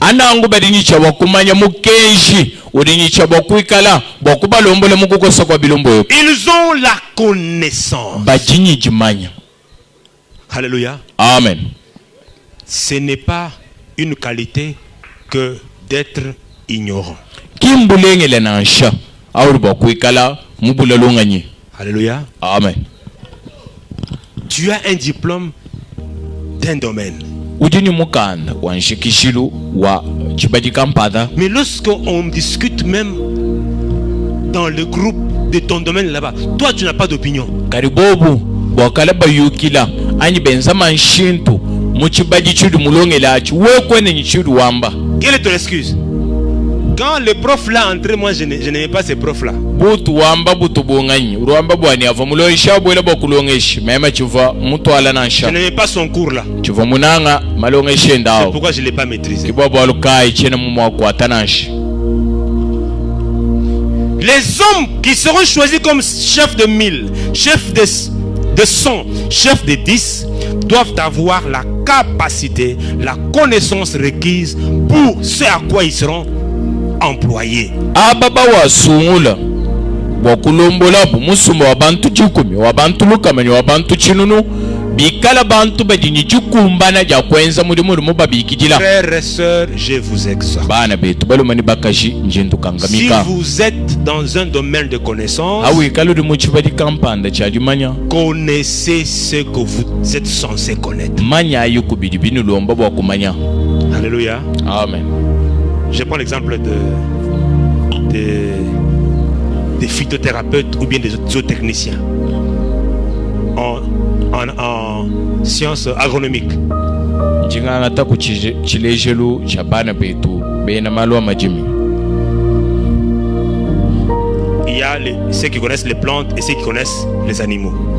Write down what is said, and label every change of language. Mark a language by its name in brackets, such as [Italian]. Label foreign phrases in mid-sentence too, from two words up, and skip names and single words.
[French] Ils ont la connaissance. Alléluia. Amen. Ce n'est pas une qualité que d'être ignorant. [Luba-Lulua] kimbulengele na nsha awuri ba kuikala mubulalonganye. [French] Alléluia. Amen. Tu as un diplôme d'un domaine. [Luba-Lulua] Ujini mukanda wa nshikishilu wa chibadi kampada. [French] Mais lorsqu'on discute même dans le groupe de ton domaine là-bas, toi tu n'as pas d'opinion. [Luba-Lulua] Karibobu wakala bayukila ani benzama nshintu muchibadi chudu mulongela achi we kwene nchidu wamba. [French] Quelle est ton excuse? Quand le prof là entré, moi je n'aimais pas ces profs là. [Luba-Lulua] Butu wamba butu bongani urwamba bwani ava mulongisha bwela bakulongesha mema chiva mutu ala nansha. [French] Je n'aimais pas son cours là. [Luba-Lulua] Chiva munanga malongesha ndao. [French] C'est pourquoi je l'ai pas maîtrisé. [Luba-Lulua] Kibobo alukai chena mumwa kwa tanansha. [French] Les hommes qui seront choisis comme chefs de 1000, chefs de 100, chefs de 10 doivent avoir la capacité, la connaissance requise pour ce à quoi ils seront employés. [Luba-Lulua] Ababa wa sungula wakulombola bumusumba wabantu chikumi wabantu lukamani wabantu chinunu bikala bantu badini chikumbana ja kwenza muri mubabikijila. [French] Frères et sœurs, je vous exhorte. [Luba-Lulua] Bana betu balomani bakaji njendu kangamika. [French] Si vous êtes dans un domaine de connaissance, [Luba-Lulua] awi kaluri muchibadi kampanda chalimanya, [French] connaissez ce que vous êtes censé connaître. [Luba-Lulua] Manya ayukubidi binu lomba bwa kumanya. [French] Alléluia. Amen. Je prends l'exemple des phytothérapeutes ou bien des zootechniciens en sciences agronomiques. Il y a ceux qui connaissent les plantes et ceux qui connaissent les animaux.